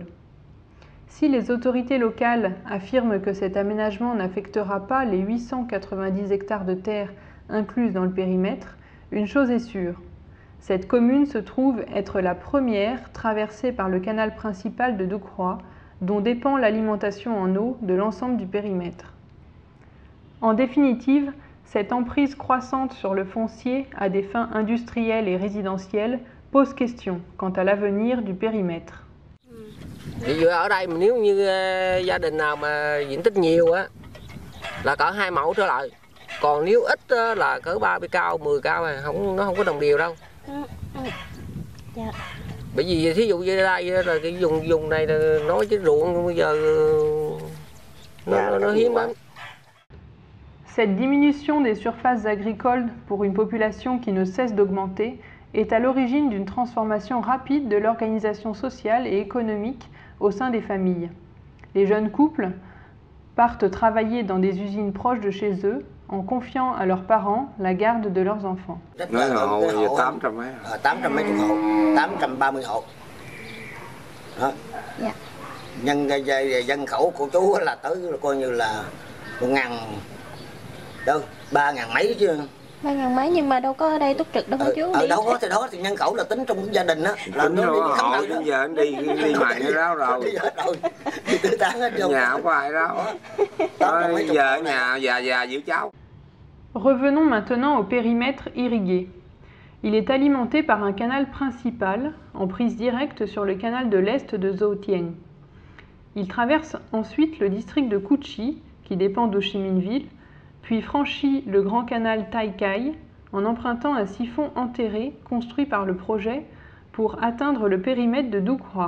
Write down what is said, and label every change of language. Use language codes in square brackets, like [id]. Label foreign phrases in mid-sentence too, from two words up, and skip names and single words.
[fr] Si les autorités locales affirment que cet aménagement n'affectera pas les 890 hectares de terre incluses dans le périmètre, une chose est sûre, cette commune se trouve être la première traversée par le canal principal de Doucroix, dont dépend l'alimentation en eau de l'ensemble du périmètre. En définitive, cette emprise croissante sur le foncier à des fins industrielles et résidentielles pose question quant à l'avenir du périmètre. [vi] Ở đây nếu như gia đình nào mà diện tích nhiều á là cỡ 2 mẫu trở lại. Còn nếu ít là cỡ 30 cao, 10 cao nó không có đồng đều đâu. Bởi vì thí dụ như đây là cái vùng này là nói chứ ruộng bây giờ nó hiếm lắm. [fr] Cette diminution des surfaces agricoles pour une population qui ne cesse d'augmenter est à l'origine d'une transformation rapide de l'organisation sociale et économique au sein des familles. Les jeunes couples partent travailler dans des usines proches de chez eux en confiant à leurs parents la garde de leurs enfants. [vi] Nói là hộ 800 mấy. 800 mấy chục hộ, 830 hộ. Đó. Dạ. Nhân dân khẩu của chú là tới coi như là 1.000 đâu, 3.000 mấy chứ. 3.000 mấy nhưng mà đâu có ở đây túc trực đâu chú. Ở đâu có thì đó thì nhân khẩu là tính trong gia đình á. Tính rồi họ bây giờ anh đi mày nó ráo rồi. Đi hết rồi. Đi tứ tán hết rồi. Nhà không có ai ráo. Giờ ở nhà già giữ cháu. [fr] Revenons maintenant au périmètre irrigué. Il est alimenté par un canal principal en prise directe sur le canal de l'Est de Zo Tieng. Il traverse ensuite le district de Cu Chi, qui dépend d'Ho Chi Minh Ville, puis franchit le grand canal Tai Cai en empruntant un siphon enterré construit par le projet pour atteindre le périmètre de Doucroix.